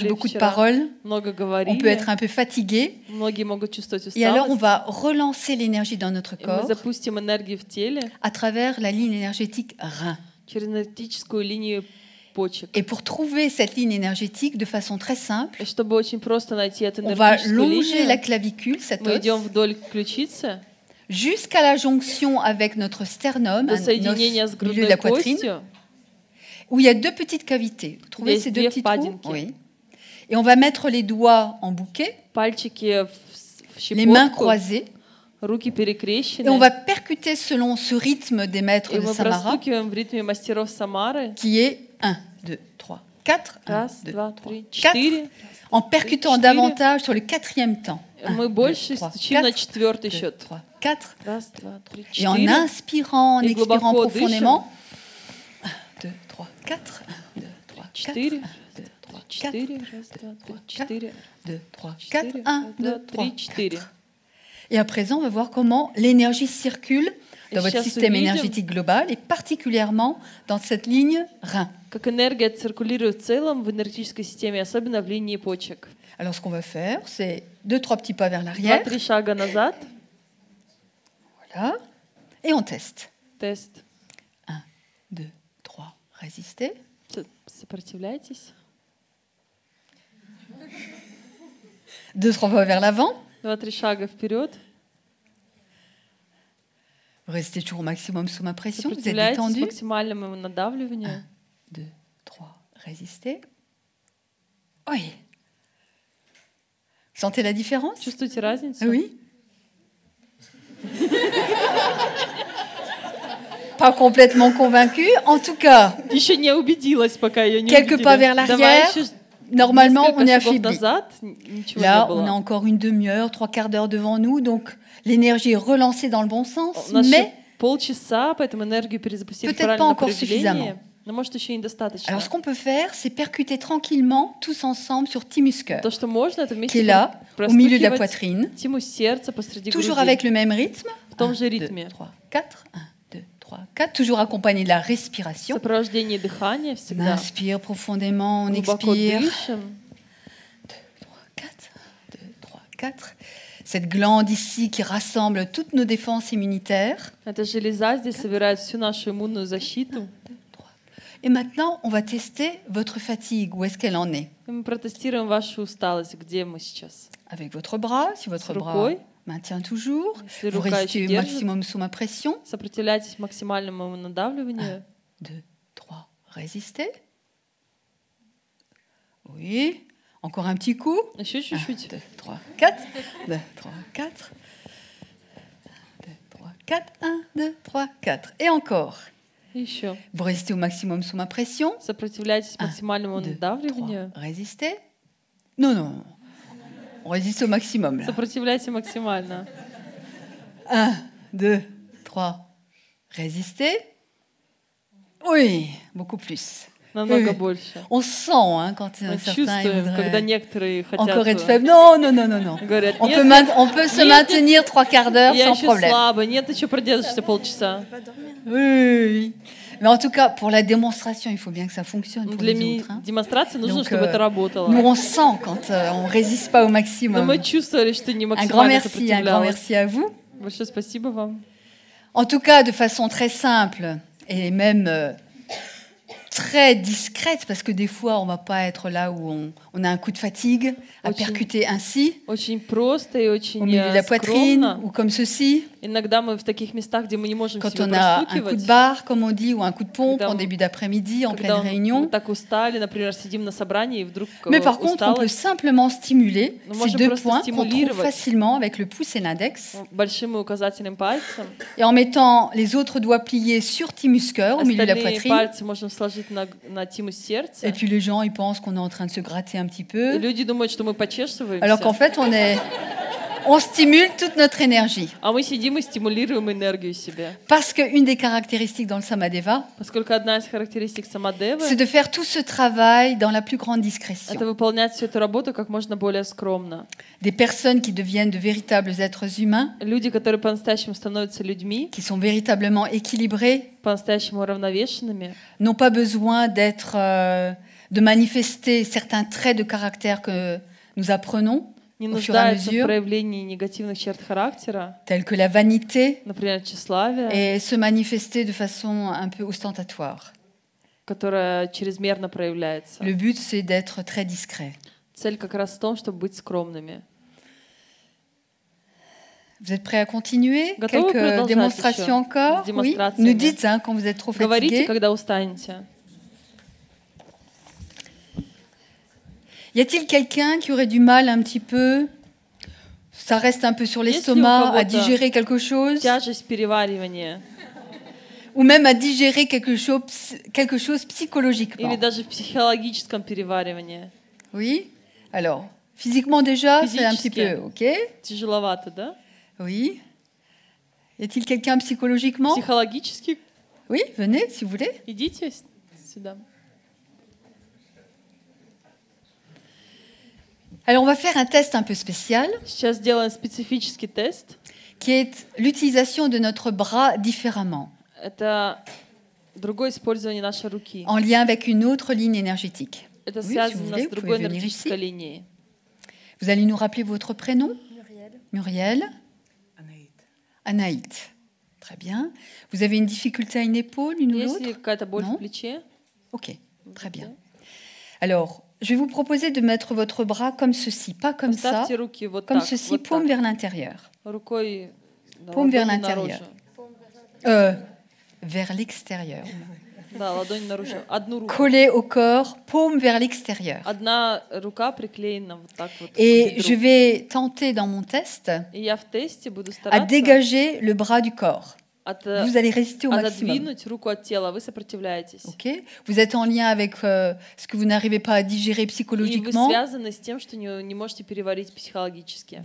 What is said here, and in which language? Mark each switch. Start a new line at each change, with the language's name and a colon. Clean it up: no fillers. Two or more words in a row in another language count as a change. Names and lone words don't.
Russian: путешествовали
French: beaucoup de
Russian: вчера,
French: paroles,
Russian: много
French: on
Russian: говорили,
French: peut être un peu fatigué.
Russian: многие могут чувствовать
French: Et alors, on
Russian: усталость.
French: va relancer l'énergie dans notre
Russian: И мы
French: corps
Russian: запустим энергию в теле
French: à travers la ligne énergétique rein.
Russian: через энергетическую линию почек.
French: Et pour trouver cette ligne énergétique de façon très simple,
Russian: И чтобы очень просто найти эту
French: on va
Russian: энергетическую
French: longer la
Russian: линию,
French: clavicule, cet
Russian: мы идем
French: os,
Russian: вдоль ключицы
French: jusqu'à la jonction avec notre sternum,
Russian: до
French: un os
Russian: соединения с
French: au milieu de la
Russian: грудной
French: poitrine,
Russian: костью.
French: où il y a 2 petites cavités. Vous trouvez
Russian: Здесь
French: ces 2
Russian: две
French: petits trous?
Russian: впадинки.
French: Oui. Et on va mettre les doigts en bouquet,
Russian: Пальчики в
French: les mains
Russian: щепотку,
French: croisées,
Russian: руки
French: et on
Russian: перекрещены.
French: va percuter selon ce rythme des maîtres
Russian: И
French: de
Russian: мы
French: Samara,
Russian: простукиваем в ритме мастеров Самары.
French: qui est 1, 2, 3, 4. 1,
Russian: Раз,
French: 2,
Russian: два,
French: 3,
Russian: три,
French: 4.
Russian: четыре.
French: En percutant
Russian: Четыре.
French: davantage sur le 4e temps.
Russian: Мы больше стучим на четвертый
French: 2,
Russian: счет.
French: 3, 4.
Russian: Раз, два, три,
French: Et en
Russian: четыре.
French: inspirant, en Et expirant
Russian: глубоко
French: profondément. 1, 2, 3, 4. 1, 2, 3, 4.
Russian: Четыре.
French: 2, 3, 4.
Russian: Четыре. Раз, два, три, четыре.
French: 2, 3, 4.
Russian: Четыре.
French: 1,
Russian: Раз,
French: 2,
Russian: два,
French: 3,
Russian: три, четыре.
French: 4. Et à présent, on va voir comment l'énergie circule dans votre
Russian: сейчас
French: système
Russian: увидим,
French: énergétique global et particulièrement dans cette ligne rein.
Russian: как энергия циркулирует в целом в энергетической системе, особенно в линии почек.
French: Alors ce qu'on va faire, c'est 2-3 petits pas vers l'arrière.
Russian: 2-3 шага назад.
French: Voilà. Et on teste.
Russian: Тест.
French: 1, 2, 3, résistez.
Russian: Сопротивляйтесь.
French: 2-3 pas vers l'avant.
Russian: 2-3 шага вперед.
French: Vous restez toujours au maximum sous ma pression. Vous êtes
Russian: Сопротивляйтесь
French: détendu.
Russian: максимальному надавливанию.
French: 2, 3, résistez. Oui. Sentez la différence?
Russian: Чувствуете разницу?
French: Oui. Pas complètement convaincu. En tout cas,
Russian: Еще не убедилась, пока ее не
French: quelques pas vers
Russian: убедили.
French: l'arrière.
Russian: Давай еще
French: Normalement, on est
Russian: несколько шагов
French: affaibli.
Russian: назад. Ничего
French: Là,
Russian: не
French: on a
Russian: было.
French: encore une demi-heure, 3/4 d'heure devant nous, donc l'énergie est relancée dans le bon sens,
Russian: У нас
French: mais
Russian: еще полчаса, поэтому энергию перезапустить в
French: Peut-être pas
Russian: правильном
French: encore
Russian: направлении. Но может еще и недостаточно.
French: alors ce qu'on peut faire, c'est percuter tranquillement tous ensemble sur Thymus cœur,
Russian: То, что можно, это
French: qui est
Russian: вместе
French: là, au milieu de la
Russian: простукивать
French: poitrine,
Russian: тимус сердца посреди
French: toujours
Russian: груди.
French: avec le même rythme.
Russian: В том
French: 1,
Russian: же
French: 2,
Russian: ритме.
French: 3, 4, 1, 2, 3, 4, toujours accompagné de la respiration.
Russian: Сопровождение дыхания
French: On
Russian: всегда.
French: inspire profondément, on
Russian: Глубоко
French: expire.
Russian: дышим.
French: 4, 1, 2, 3, 4. Cette glande ici qui rassemble toutes nos défenses immunitaires.
Russian: Эта железа здесь собирает всю нашу иммунную защиту.
French: Et maintenant, on va tester votre fatigue, où est-ce qu'elle en est.
Russian: И мы протестируем вашу усталость, где мы сейчас.
French: Avec votre bras, si votre
Russian: С
French: bras
Russian: рукой.
French: maintient toujours,
Russian: Если
French: vous
Russian: рука
French: restez
Russian: еще
French: au
Russian: держит,
French: maximum sous ma pression.
Russian: сопротивляйтесь максимальному надавливанию.
French: 2, 3, résistez. Oui, encore un petit coup.
Russian: Еще
French: 1,
Russian: чуть-чуть.
French: 2, 3, 4. 2, 3, 4. 2, 3, 4. 1, 2, 3, 4. Et encore.
Russian: Еще.
French: Vous restez au maximum sous ma pression.
Russian: Сопротивляйтесь
French: 1,
Russian: максимальному
French: 2,
Russian: надавливанию.
French: 3, résistez. Non, non. On résiste au maximum. Là.
Russian: Сопротивляйте максимально.
French: 1, 2, 3, résistez. Oui, beaucoup plus.
Russian: Намного
French: Oui.
Russian: больше.
French: On sent hein, quand
Russian: Мы
French: certains ils
Russian: чувствуем,
French: voudraient
Russian: когда некоторые
French: encore être
Russian: хотят...
French: faibles. Non, non, non, non, non.
Russian: Говорят,
French: On
Russian: нет,
French: peut, on peut se
Russian: нет,
French: maintenir 3/4 d'heure
Russian: я
French: sans
Russian: еще
French: problème.
Russian: слабо. Нет, ты что продержишься полчаса?
French: Oui, oui, oui. Mais en tout cas, pour la démonstration, il faut bien que ça fonctionne pour
Russian: Для
French: les autres. Hein.
Russian: демонстрации нужно,
French: Donc,
Russian: чтобы это работало.
French: Nous, on sent quand on ne résiste pas au
Russian: Но
French: maximum.
Russian: мы чувствовали, что не
French: Un grand
Russian: максимально
French: merci, un grand
Russian: сопротивлялась.
French: merci à vous.
Russian: Большое спасибо вам.
French: En tout cas, de façon très simple et même très discrète, parce que des fois, on ne va pas être là où on a un coup de fatigue, à
Russian: Очень-
French: percuter ainsi,
Russian: Очень просто и очень
French: au milieu de la poitrine,
Russian: скромно.
French: ou comme ceci,
Russian: Иногда мы в таких местах, где мы не можем
French: quand
Russian: себя
French: on a un coup de простукивать, barre, comme on dit, ou un coup de pompe
Russian: Когда
French: en on- début d'après-midi, en
Russian: когда
French: pleine
Russian: мы
French: réunion.
Russian: так устали, например, сидим на собрании, и вдруг
French: Mais par contre, on peut
Russian: усталость
French: simplement stimuler Nous ces
Russian: можем
French: deux
Russian: просто
French: points qu'on trouve
Russian: стимулировать.
French: facilement avec le pouce et l'index.
Russian: большим и указательным пальцем.
French: Et en mettant les autres doigts pliés sur Thymus cœur, au milieu de la
Russian: Остальные
French: poitrine.
Russian: пальцы можно сложить на тимус сердца.
French: Et puis les gens, ils pensent qu'on est en train de se gratter un petit
Russian: И
French: peu.
Russian: люди думают, что мы почешиваемся,
French: Alors qu'en fait, on stimule toute notre énergie.
Russian: а мы сидим и стимулируем энергию себе.
French: Parce qu'une des caractéristiques dans le Samadeva,
Russian: Поскольку одна из характеристик самадевы
French: c'est de faire tout ce travail dans la plus grande —
Russian: это
French: discrétion.
Russian: выполнять всю эту работу как можно более скромно.
French: Des personnes qui deviennent de véritables êtres humains,
Russian: Люди, которые по-настоящему становятся людьми,
French: qui sont véritablement équilibrés,
Russian: по-настоящему уравновешенными,
French: n'ont pas besoin de manifester certains traits de caractère que nous apprenons
Russian: не
French: au fur et à
Russian: нуждаются в
French: mesure,
Russian: проявлении негативных черт характера,
French: tels que la vanité,
Russian: например, тщеславие,
French: et se manifester de façon un peu ostentatoire.
Russian: которое чрезмерно проявляется.
French: Le but, c'est d'être très discret.
Russian: Цель как раз в том, чтобы быть скромными.
French: Vous êtes prêts à continuer?
Russian: Готовы
French: Quelques
Russian: продолжать
French: démonstrations
Russian: еще?
French: encore?
Russian: С
French: Oui.
Russian: démonstrациями.
French: Nous dites hein, quand vous êtes trop
Russian: Говорите,
French: fatigué.
Russian: когда устанете.
French: Y a-t-il quelqu'un qui aurait du mal un petit peu? Ça reste un peu sur
Russian: Есть ли у
French: l'estomac, à
Russian: кого-то
French: digérer quelque chose,
Russian: Тяжесть переваривания.
French: ou même à digérer quelque chose
Russian: Или
French: psychologiquement.
Russian: даже в психологическом переваривании.
French: Oui. Alors, physiquement déjà, c'est un petit Physiquement. peu, ok?
Russian: Тяжеловато, да?
French: Oui. Y a-t-il quelqu'un psychologiquement?
Russian: Психологически
French: Oui, venez si vous voulez.
Russian: идите сюда.
French: Alors, on va faire un test un peu spécial
Russian: Сейчас сделаем специфический тест,
French: qui est l'utilisation de notre bras différemment,
Russian: Это другое использование нашей руки.
French: en lien avec une autre ligne énergétique.
Russian: Это
French: Oui, si vous
Russian: связано
French: voulez,
Russian: с
French: vous
Russian: другой
French: pouvez venir
Russian: энергетической
French: ici.
Russian: линией.
French: Vous allez nous rappeler votre prénom? Muriel. Anaït. Très bien. Vous avez une difficulté à une épaule, une ou
Russian: Есть ли
French: l'autre?
Russian: какая-то боль
French: Non.
Russian: в плече?
French: Ok, très bien. Alors, je vais vous proposer de mettre votre bras comme ceci, pas comme ça,
Russian: Поставьте руки вот
French: comme
Russian: так,
French: ceci,
Russian: вот
French: paume
Russian: так.
French: vers l'intérieur.
Russian: Рукой
French: Paume vers
Russian: ладонь
French: l'intérieur.
Russian: наружу.
French: Vers l'extérieur.
Russian: Да, ладонь наружу. Одну руку.
French: Collé au corps, paume vers l'extérieur.
Russian: Одна рука приклеена вот так вот к
French: Et
Russian: бедру.
French: je vais tenter dans mon test
Russian: И я в тесте буду
French: à
Russian: стараться
French: dégager le bras du corps. Vous allez résister au maximum.
Russian: отодвинуть руку от тела. Вы сопротивляетесь.
French: Ok. Vous êtes en lien avec ce que vous n'arrivez pas à digérer
Russian: И вы
French: psychologiquement,
Russian: связаны с тем, что не можете переварить психологически.